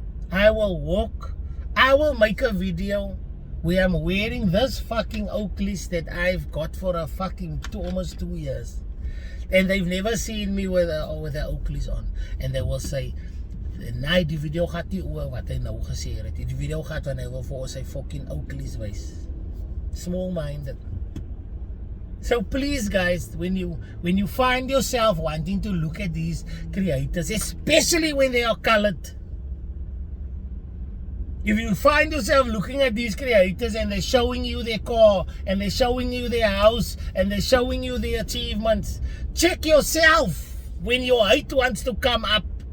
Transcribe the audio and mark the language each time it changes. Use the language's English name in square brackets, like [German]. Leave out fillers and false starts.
[English] I will make a video where I'm wearing this fucking Oakleys that I've got for a fucking almost 2 years. And they've never seen me with the Oakleys on. [Afrikaans] And they will say, nee, die video gaat nie oor wat hy nou gesê het. Die video gaat wanneer hy wil vir ons sy fucking Oakleys wys. [English] Small-minded. So please guys, when you find yourself wanting to look at these creators, especially when they are colored, if you find yourself looking at these creators and they're showing you their car and they're showing you their house and they're showing you their achievements, check yourself when your hate wants to come up.